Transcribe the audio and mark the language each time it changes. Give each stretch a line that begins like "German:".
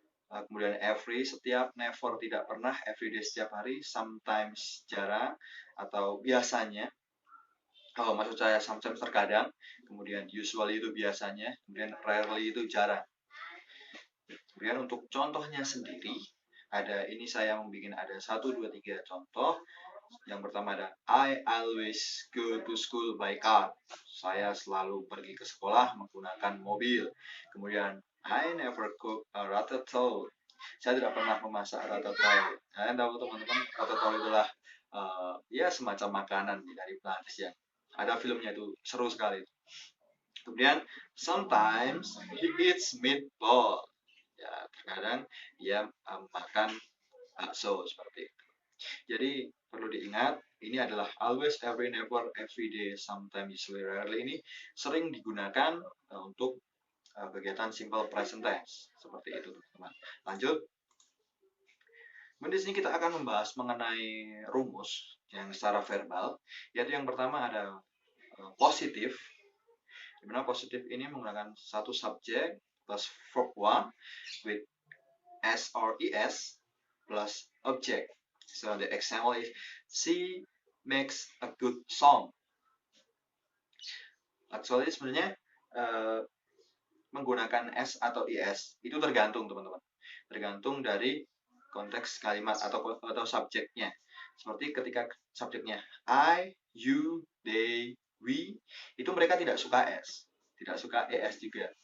Indonesian: Kemudian every, setiap, never, tidak pernah, everyday, setiap hari, sometimes, jarang, atau biasanya. Maksud saya sometimes, terkadang. Kemudian usually itu biasanya. Kemudian rarely itu jarang. Kemudian untuk contohnya sendiri, ini saya membuat ada 1, 2, 3 contoh.
English: Yang pertama ada I always go to school by car.
Indonesian: Saya selalu pergi ke sekolah menggunakan mobil. Kemudian I never cook a ratatouille. Saya tidak pernah memasak ratatouille. Kalian tahu teman-teman, ratatouille itulah ya semacam makanan dari Prancis yang ada filmnya, itu seru sekali.
English: Kemudian sometimes he eats meatball.
Indonesian: Ya, terkadang dia makan bakso, seperti itu. Jadi perlu diingat, ini adalah always, every, never, every day, sometimes, usually, rarely, ini sering digunakan untuk kegiatan simple present tense. Seperti itu, teman-teman. Lanjut. Di sini kita akan membahas mengenai rumus yang secara verbal, yaitu yang pertama ada positif. Di mana positif ini menggunakan satu subjek plus verb 1 with s or es plus object.
English: So the example is she makes a good song.
Indonesian: Actually sebenarnya menggunakan s atau es itu tergantung, teman-teman. Tergantung dari konteks kalimat atau subjeknya. Seperti ketika subjeknya I, you, they, we, itu mereka tidak suka s, tidak suka es juga.